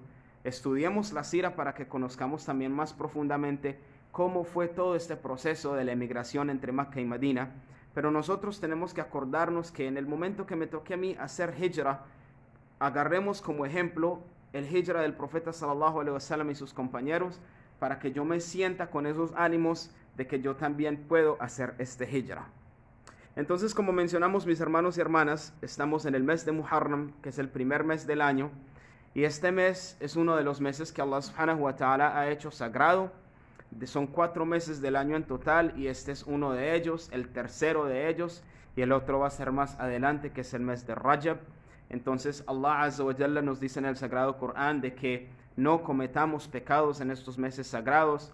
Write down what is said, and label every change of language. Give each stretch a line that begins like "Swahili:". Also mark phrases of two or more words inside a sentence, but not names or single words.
Spanish: Estudiemos la sira para que conozcamos también más profundamente cómo fue todo este proceso de la emigración entre Mecca y Medina. Pero nosotros tenemos que acordarnos que en el momento que me toque a mí hacer hijra, agarremos como ejemplo el hijra del profeta
Arabic: صلى الله عليه وسلم
Spanish: y sus compañeros, para que yo me sienta con esos ánimos de que yo también puedo hacer este hijra. Entonces, como mencionamos, mis hermanos y hermanas, estamos en el mes de Muharram, que es el primer mes del año, Y este mes es uno de los meses que
Arabic: الله سبحانه وتعالى
Spanish: ha hecho sagrado. Son 4 meses del año en total y este es uno de ellos, el tercero de ellos, y el otro va a ser más adelante, que es el mes de Rajab. Entonces
Arabic: الله عز وجل
Spanish: nos dice en el Sagrado Corán de que no cometamos pecados en estos meses sagrados.